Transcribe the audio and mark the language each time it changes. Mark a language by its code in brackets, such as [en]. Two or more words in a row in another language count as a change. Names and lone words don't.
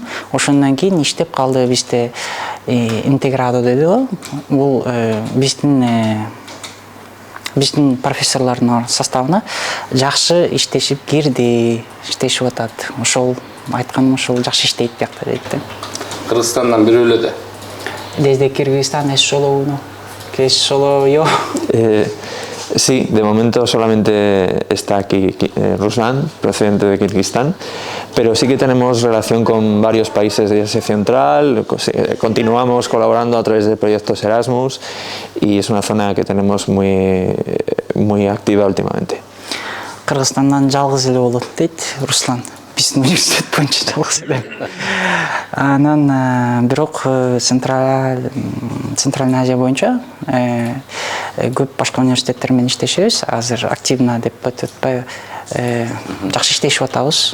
[ky] Ошондон кийин иштеп калды бизде интеградо деди го. Бул биздин профессорлордун составына жакшы иштешип кирди, иштешип атат. Ошол айтканым ошол жакшы иштейт биякта дейт да. Кыргызстандан бирөөлөдө. [es] Desde Kirguistán es solo uno, que es solo yo. Sí, de momento solamente está aquí Ruslan, procedente de Kirguistán, pero sí que tenemos relación con varios países de Asia Central, continuamos colaborando a través de proyectos Erasmus y es una zona que tenemos muy activa últimamente. [ky] Кыргызстандан жалгыз эле болот дейт Руслан. Биздин университет боюнча жалгыз эле. Анан бирок [ru] Центральный Азия [ky] боюнча көп башка университеттер менен иштешебиз. Азыр активно деп атпайбы, жакшы иштешип атабыз.